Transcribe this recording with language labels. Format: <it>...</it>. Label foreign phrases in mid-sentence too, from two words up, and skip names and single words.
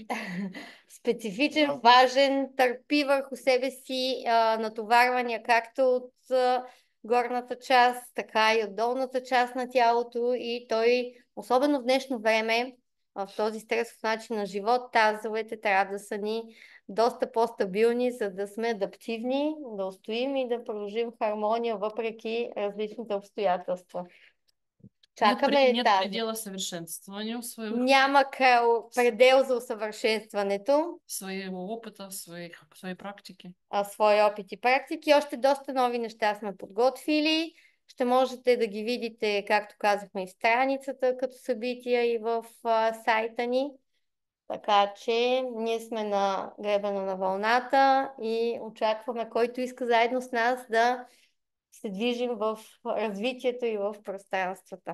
<bg>специфичен, важен, търпи върху себе си натоварвания както от горната част, така и от долната част на тялото и той, особено в днешно време, в този стресов начин на живот, тазовете трябва да са ни доста по-стабилни, за да сме адаптивни, да устоим и да продължим хармония въпреки различните обстоятелства. Чакаме</bg> <ru>Нет</ru> <bg>тази.</bg> <ru>предела совершенствованию</ru> <bg>Няма предел за усъвършенстването,</bg> <ru>своего опыта, своей практики.</ru> <bg>свои опити и практики. Още доста нови неща сме подготвили. Ще можете да ги видите, както казахме, и в страницата като събития и в сайта ни. Така че ние сме на гребена на вълната и очакваме който иска заедно с нас да се движим в развитието и в пространствата.</bg>